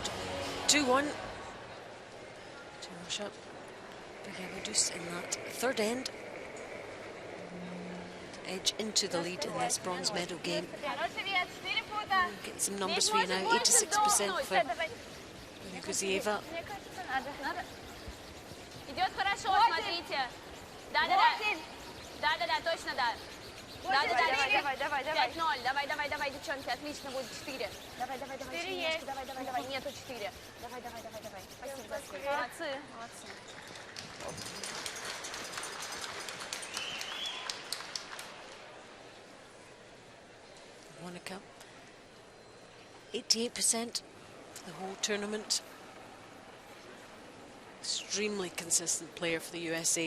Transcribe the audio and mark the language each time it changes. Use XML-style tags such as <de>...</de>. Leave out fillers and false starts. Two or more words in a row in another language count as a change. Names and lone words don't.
<en>2-1 to Russia. Begabadus in that third end. To edge into the lead in this bronze medal game. Get some numbers for you now. 86% for Guzieva.</en> <ru>Идет хорошо, смотрите. Да-да-да. Да-да-да, точно да. Да, да, Давай, да, давай, давай, давай. 5-0. Давай, давай, давай, девчонки. Отлично будет 4. Давай, давай, давай. 4 Синичка, есть. давай, давай, давай. Нету 4. Давай, давай, давай, давай. Спасибо за скидку. Молодцы, молодцы.</ru> <en>Monica, 88% the whole tournament. Extremely consistent player for the USA.</en>